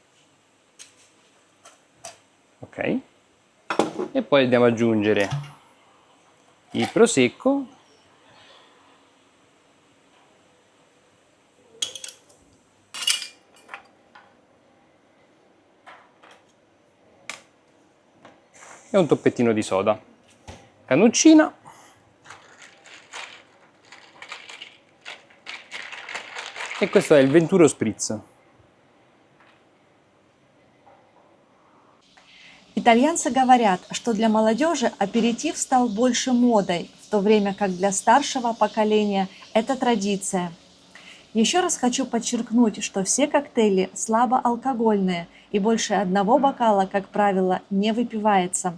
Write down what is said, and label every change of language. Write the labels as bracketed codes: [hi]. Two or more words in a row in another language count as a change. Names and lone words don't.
[it] ok, e poi andiamo ad aggiungere il Prosecco e un toppettino di soda, cannoncina e questo è il Venturo Spritz. [ru] Итальянцы говорят, что для молодежи аперитив стал больше модой, в то время как для старшего поколения это традиция. Еще раз хочу подчеркнуть, что все коктейли слабоалкогольные и больше одного бокала, как правило, не выпивается.